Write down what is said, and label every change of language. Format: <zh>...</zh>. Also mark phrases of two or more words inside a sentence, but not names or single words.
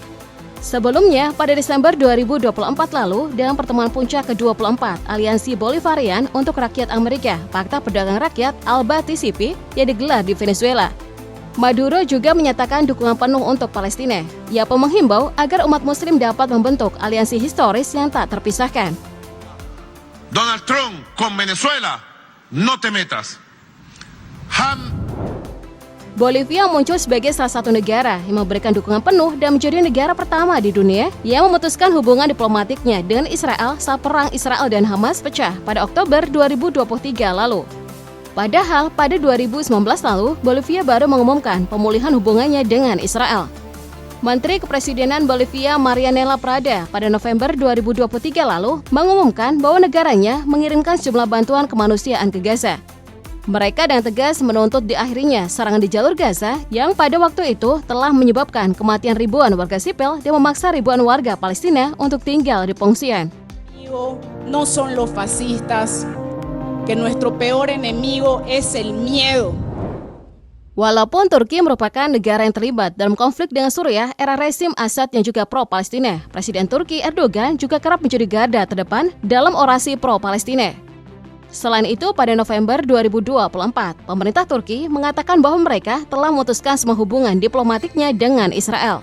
<id>Sebelumnya, pada Desember 2024 lalu, dalam pertemuan puncak ke-24 Aliansi Bolivarian untuk Rakyat Amerika, Pakta Perdagangan Rakyat ALBA TCP yang digelar di Venezuela, Maduro juga menyatakan dukungan penuh untuk Palestina. Ia pun menghimbau agar umat muslim dapat membentuk aliansi historis yang tak terpisahkan.</id> <es>Donald Trump con Venezuela, no te metas.</es> <id>Bolivia muncul sebagai salah satu negara yang memberikan dukungan penuh dan menjadi negara pertama di dunia yang memutuskan hubungan diplomatiknya dengan Israel saat perang Israel dan Hamas pecah pada Oktober 2023 lalu. Padahal pada 2019 lalu, Bolivia baru mengumumkan pemulihan hubungannya dengan Israel. Menteri Kepresidenan Bolivia Marianela Prada pada November 2023 lalu mengumumkan bahwa negaranya mengirimkan sejumlah bantuan kemanusiaan ke Gaza. Mereka dengan tegas menuntut diakhirinya serangan di jalur Gaza yang pada waktu itu telah menyebabkan kematian ribuan warga sipil dan memaksa ribuan warga Palestina untuk tinggal di pengungsian.</id> <es>No son los fascistas, que nuestro peor enemigo es el miedo.</es> <id>Walaupun Turki merupakan negara yang terlibat dalam konflik dengan Suriah era rezim Assad yang juga pro-Palestina, Presiden Turki Erdogan juga kerap menjadi garda terdepan dalam orasi pro-Palestina. Selain itu, pada November 2024, pemerintah Turki mengatakan bahwa mereka telah memutuskan semua hubungan diplomatiknya dengan Israel.</id>